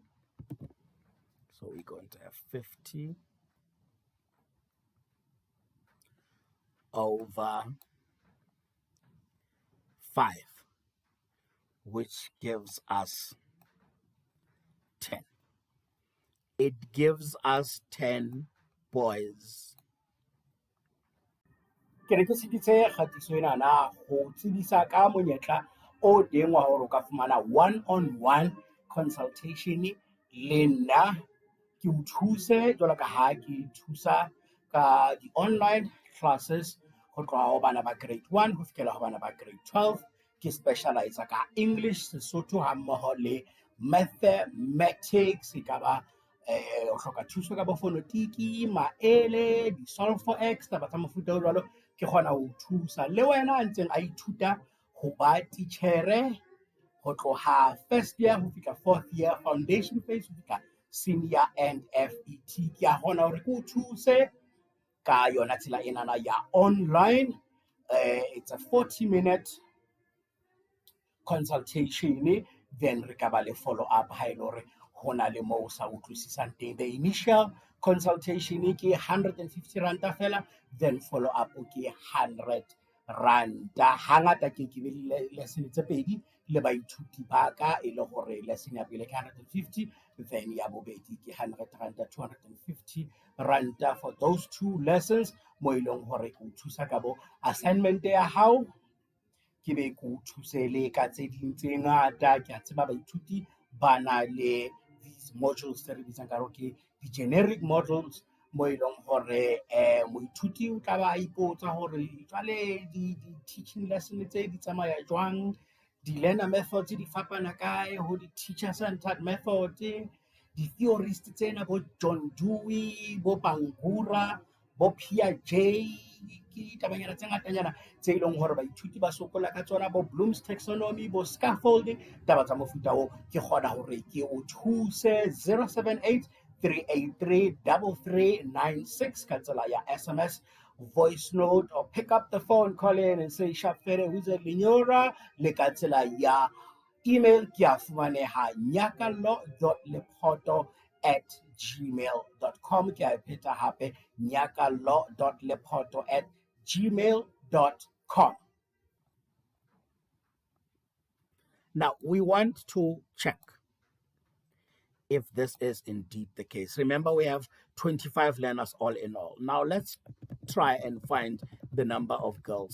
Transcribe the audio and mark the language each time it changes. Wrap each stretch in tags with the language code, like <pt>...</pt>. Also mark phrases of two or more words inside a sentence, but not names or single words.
<en>So we're going to have 50 over 5. Which gives us 10. It gives us 10 boys.</en> <st>Ke re ke seditse kgatiso ena na ho tsebisa ka monyetla o teng wa hore o ka fumana</st> <en>one-on-one consultation</en> <st>le nna ke o thuse jwalo ka ha ke thusa ka di-</st> <en>online classes</en> <st>ho tloha ho bana ba grade 1 ho fihlela ho bana ba grade 12. Ke specialize ka English, Sesotho ha mmoho le mathematics. E ka ba o hloka thuso ka bofonetiki, maele, di-</st> <en>solve for x,</en> <st>taba tsa mofuta o jwalo, ke kgona ho thusa. Le wena a ntseng a ithuta ho ba titjhere ho tloha</st> <en>first year</en> <st>ho fihla</st> <en>4th year, foundation phase</en> <st>ho fihla</st> <en>senior and FET.</en> <st>Ke a kgona hore ke o thuse ka yona tsela enana ya online.</st> <en>It's a 40-minute consultation, then</en> <st>re ka ba le</st> <en>follow up</en> <st>ha ele hore ho na le moo sa utlwisisang teng.</st> <en>The initial consultation</en> <st>ke 150 ranta fela,</st> <en>then follow up</en> <st>ke 100 ranta. Hangata ke be le lesson tse pedi le baithuti ba ka, e le gore lesson ya pele ke 150, then ya bobedi ke 100 ranta, 250 ranta</st> <en>for those two lessons,</en> <st>mo e leng gore o thusa ka bo assignment ya hao, ke be ke o thuse le ka tse ding tse ngata. Ke a tseba baithuti ba na le</st> <en>these modules</en> <st>tse re bitsang ka gore ke di-</st> <en>generic models,</en> <st>mo e leng gore moithuti o tla ba ipotsa gore jwale di-</st> <en>teaching lesson</en> <st>tse di tsamaya jwang, di-</st> <en>learner methods</en> <st>di fapana kae ho di-</st> <en>teacher centered method,</en> <st>di-theorist tsena bo John Dewey, bo Bangura, bo Piaget, ke tabanyana tse ngatanyana tse e leng gore baithuti ba sokola ka tsona, bo Bloom's taxonomy, bo scaffolding, taba tsa mofuta o. Ke kgona gore ke o thuse 078 383 3396 ka tsela ya SMS,</st> <en>voice note, or pick up the phone, call in and say Shafere who's a Linyora,</en> <st>le ka tsela ya email ke a fumaneha</st> <en>nyakallo.lephoto@gmail.com.</en> <st>ke a pheta hape nyakallo.lephoto@gmail.com.</st> <en>Now we want to check if this is indeed the case. Remember, we have 25 learners all in all. Now let's try and find the number of girls.</en>